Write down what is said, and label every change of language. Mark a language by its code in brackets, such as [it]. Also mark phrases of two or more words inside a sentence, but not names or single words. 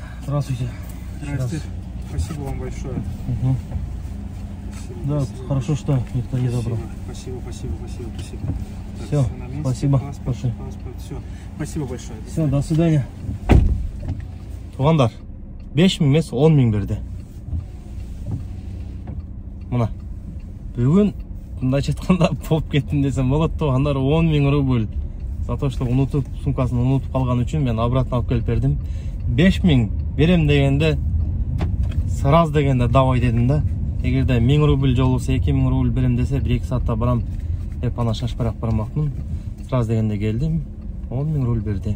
[ru] Здравствуйте. Здравствуйте. Спасибо вам большое. Угу. Спасибо, Да, спасибо. хорошо, что никто не забрал. Спасибо. Так, Всё, на месте, спасибо. паспорт, Пошли. Все. Спасибо большое. Все, до свидания. [kk] Туғандар, 5.000 емес 10.000 берді. Мына, бүгін мындайша айтқанда поп кеттім десем болады. Туғандар, 10.000 рубль. [ru] За то, что [kk] сумкасын ұмытып қалған үшін мен обратно алып келіп бердім. 5.000 берем дегенде, сразу дегенде давай дедім да. Егерде 1000 рубль жол болса 2000 рубль берем десе, 1-2 саатта барам деп ана шашпарақ бармақпын. Сразу дегенде келдім, 10.000 рубль берді.